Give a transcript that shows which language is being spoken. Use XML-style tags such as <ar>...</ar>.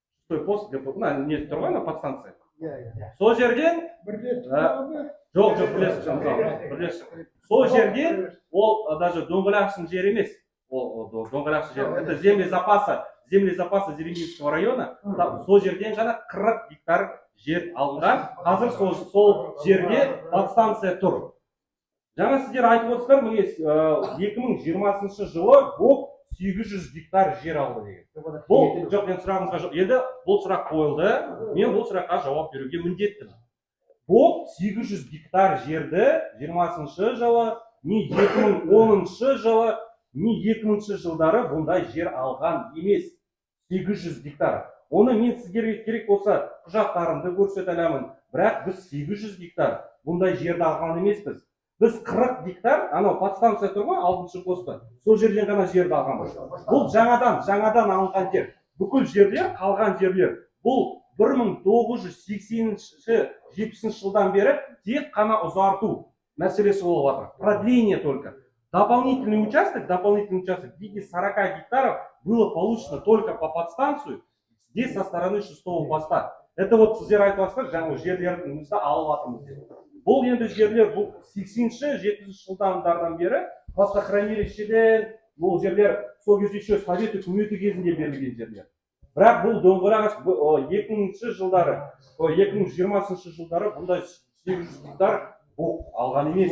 <kk>6-й пост ГПП, не тұр ғой, подстанция. Сол жерден жоқ, білесіз. Сол жерден ол даже Дөңгелақтың жері емес. Ол Дөңгелақтың жері.</kk> <ru>Это земли запаса Зеленинского района.</ru> <kk>Сол жерден ғана 40 гектар жер алынған. Қазір сол жерде подстанция тұр. Жаңа сіздер айтып отырсыздар, міне 2020 жылы ГОК 800 гектар жер алды деген. Бұл жоқ, мен сұрағыңызға жоқ. Енді бұл сұрақ қойылды. Мен бұл сұраққа жауап беруге міндеттімін. ГОК 800 гектар жерді 20 жылы, не 2010 жылы, не 2000 жылдары бұндай жер алған емес. 800 гектар. Оны мен сіздерге керек болса құжаттарымды көрсете аламын. Бірақ біз 800 гектар бұндай жерді алған емеспіз. Біз 40 гектар, анау подстанция тұр ғой, 6-шы постта, сол жерден ғана жерді алғанбыз. Бұл жаңадан алынған жер. Бүкіл жерлер, қалған жерлер. Бұл 1980-70 жылдан бері тек қана ұзарту мәселесі болып жатыр.</kk> <ru>Продление только. Дополнительный участок в виде 40 гектаров было получено только по подстанцию здесь со стороны 6-го поста. Это вот</ru> <kk>сіздер айтыватсыздар, жаңа жерлерімізді алып жатырмыз деп. Бұл енді жерлер бұл 80-70 жылдардан бері хвостохранилищеден, бұл жерлер сол кезде еще Совет үкіметі кезінде берілген жерлер. Бірақ бұл Дөңгелағаш 2000 жылдары, 2020 жылдары бұндай 800 гектар бұл алған емес.</kk>